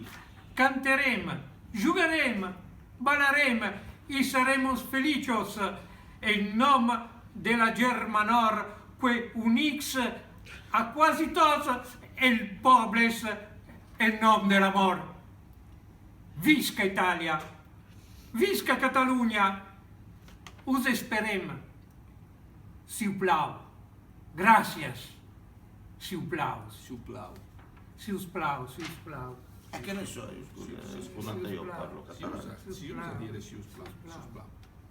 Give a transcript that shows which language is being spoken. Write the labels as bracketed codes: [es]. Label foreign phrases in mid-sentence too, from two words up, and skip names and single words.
[ca] Canterem, jugarem, ballarem i seremos feliços en nom de la Germanor que unix a quasi tots els pobles en nom de l'amor. Visca Itàlia, visca Catalunya, us esperem. Si us plau, gràcies, si us plau. Si us plau. Si us plau, si us plau. [it] Che ne so io, scusa, io parlo catalano. Si usa dire [ca] si us plau.